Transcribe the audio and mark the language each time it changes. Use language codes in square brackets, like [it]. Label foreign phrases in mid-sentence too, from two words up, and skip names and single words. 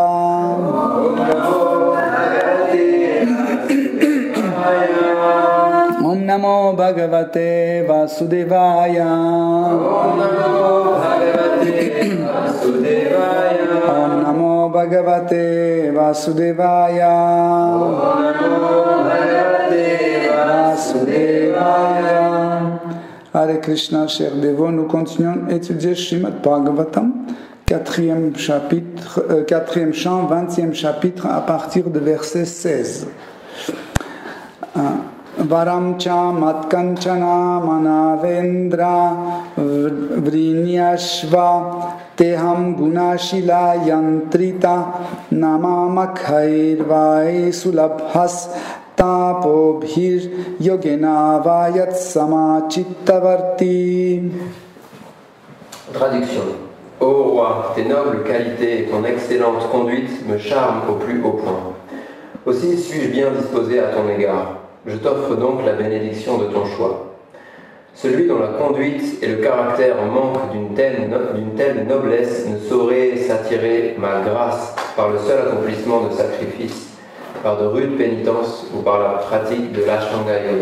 [sa] Om Namo Bhagavate Vasudevaya. Om Namo Bhagavate Vasudevaya. [fr] Hare Krishna, chers dévots, nous continuons à étudier Srimad Bhagavatam, 4e chant, 20e chapitre, à partir de verset 16. [sa] Varam cha matkanchana manavendra vrinyashva teham gunashila yantrita namamakhairvai sulabhas tapobhir yogena vayat samachittavarti. [fr] Traduction. Ô roi, tes nobles qualités et ton excellente conduite me charment au plus haut point. Aussi suis-je bien disposé à ton égard. Je t'offre donc la bénédiction de ton choix. Celui dont la conduite et le caractère manquent d'une telle noblesse ne saurait s'attirer ma grâce par le seul accomplissement de sacrifices, par de rudes pénitences ou par la pratique de l'Ashtanga Yoga.